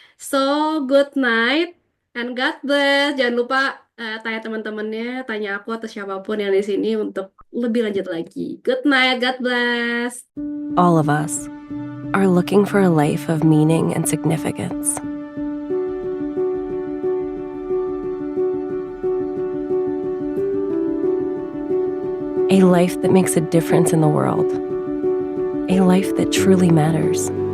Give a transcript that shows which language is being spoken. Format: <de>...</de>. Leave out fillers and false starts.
<en>So, good night and God bless.</en> <id>Jangan lupa tanya teman-temannya, tanya aku atau siapapun yang di sini untuk lebih lanjut lagi.</id> <en>Good night, God bless. All of us are looking for a life of meaning and significance. A life that makes a difference in the world. A life that truly matters.</en>